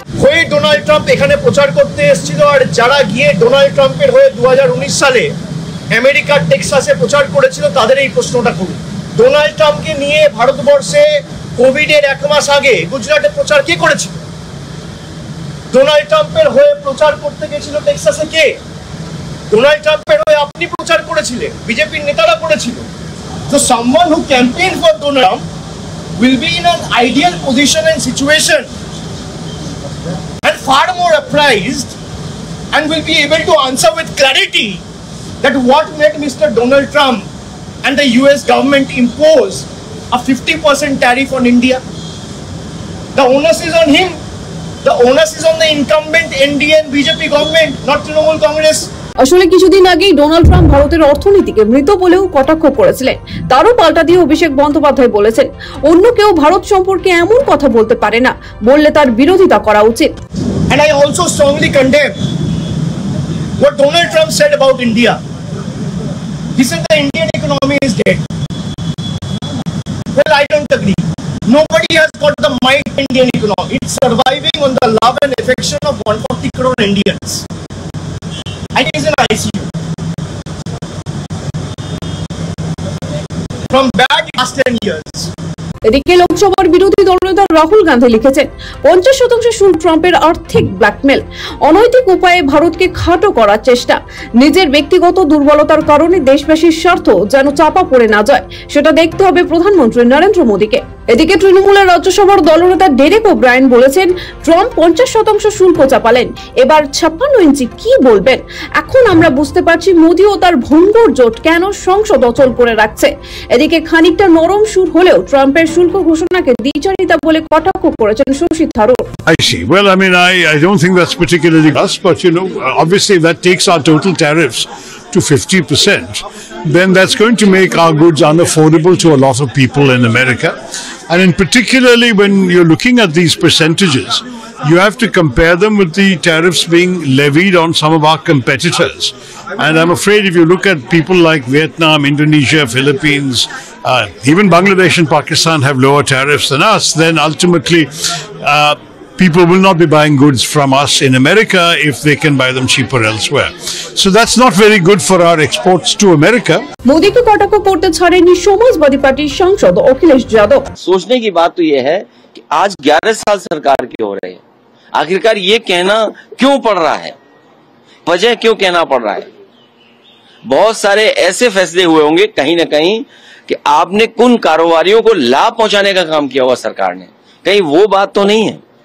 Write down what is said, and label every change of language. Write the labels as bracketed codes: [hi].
[bn] হয়ে Donald Trump এখানে প্রচার করতে এসেছিল, আর যারা গিয়ে ডোনাল্ড ট্রাম্পের হয়ে 2019 সালে আমেরিকার টেক্সাসে প্রচার করেছিল তাদের এই প্রশ্নটা করুন। ডোনাল্ড ট্রাম্পকে নিয়ে ভারতবর্ষে কোভিডের 1 মাস আগে গুজরাটে প্রচার কে করেছিল? ডোনাল্ড ট্রাম্পের হয়ে প্রচার করতে গেছিল টেক্সাসে কে? ডোনাল্ড ট্রাম্পের হয়ে আপনি প্রচার করেছিলেন, বিজেপির নেতারা করেছিল। [en] So someone who campaigned for Donald Trump will be in an ideal position and situation and far more apprised and will be able to answer with clarity that what made Mr. Donald Trump and the US government impose a 50% tariff on India. The onus is on him. The onus is on the incumbent NDA and BJP government, not Trinamool Congress. [bn] আসলে কিছুদিন আগেই Donald Trump ভারতের অর্থনীতিকে মৃত বলেও কটাক্ষ করেছিলেন। তারও পাল্টা দিয়ে অভিষেক বন্দ্যোপাধ্যায় বলেছেন অন্য কেউ ভারত সম্পর্কে এমন কথা বলতে পারে না, বললে তার বিরোধিতা করা উচিত। [en] And I also strongly condemn what Donald Trump said about India. He said the Indian economy is dead. Well, I don't agree. Nobody has got the might in Indian economy. It's surviving on the love and affection of 140 crore Indians. And it is an ICU. From bad last 10 years. [bn] এদিকে লোকসভার বিরোধী দলনেতা রাহুল গান্ধী লিখেছেন 50% শুল্ক ট্রাম্পের আর্থিক blackmail, অনৈতিক উপায়ে ভারতকে খাটো করার চেষ্টা, নিজের ব্যক্তিগত দুর্বলতার কারণে দেশবাসীর স্বার্থ যেন চাপা পড়ে না যায় সেটা দেখতে হবে প্রধানমন্ত্রী নরেন্দ্র মোদীকে। এদিকে তৃণমূলের রাজ্যসভার দলনেতা ডেরেক ওব্রায়েন বলেছেন ট্রাম্প 50% শুল্ক চাপালেন, এবার 56 ইঞ্চি কি বলবেন? এখন আমরা বুঝতে পারছি মোদী ও তার ভঙ্গুর জোট কেন সংসদ অচল করে রাখছে। এদিকে খানিকটা নরম সুর হলেও ট্রাম্পের শুল্ক ঘোষণাকে দ্বিচারিতা বলে কটাক্ষ করেছেন Shashi Tharoor. [en] I see. Well, I mean, I don't think that's particularly us, but you know, obviously if that takes our total tariffs to 50%, then that's going to make our goods unaffordable to a lot of people in America. And in particularly when you're looking at these percentages, you have to compare them with the tariffs being levied on some of our competitors. And I'm afraid if you look at people like Vietnam, Indonesia, Philippines, even Bangladesh and Pakistan have lower tariffs than us, then ultimately people will not be buying goods from us in America if they can buy them cheaper elsewhere. So that's not very good for our exports to America. [hi] Modi को कटाक्ष करते छाड़ेंगे Samajwadi party सांसद अखिलेश यादव। सोचने की बात तो ये है कि आज 11 साल सरकार के हो रहे हैं, आखिरकार ये कहना क्यों पड़ रहा है, वजह क्यों कहना पड़ रहा है? बहुत सारे ऐसे फैसले हुए होंगे कहीं ना कहीं कि आपने कुन कारोबारियों को लाभ पहुंचाने का काम किया होगा सरकार ने, कहीं वो बात तो नहीं है।